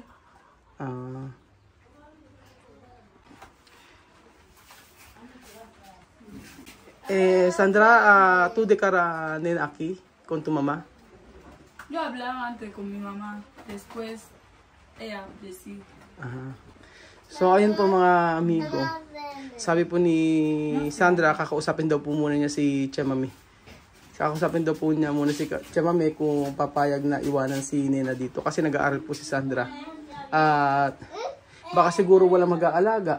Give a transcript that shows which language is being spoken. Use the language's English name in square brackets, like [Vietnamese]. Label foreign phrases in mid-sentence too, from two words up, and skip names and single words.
[Spanish] Ah. Sandra, ¿tú declaras nena aquí con tu mamá? Yo hablaba antes con mi mamá. Después ella decía. [Filipino] Aha. So, ayun po mga amigo. Sabi po ni Sandra, kakausapin daw po muna niya si Chamami. Kakausapin daw po niya muna si Chamami kung papayag na iwanan si Nena dito. Kasi nag-aaral po si Sandra. At baka siguro walang mag-aalaga.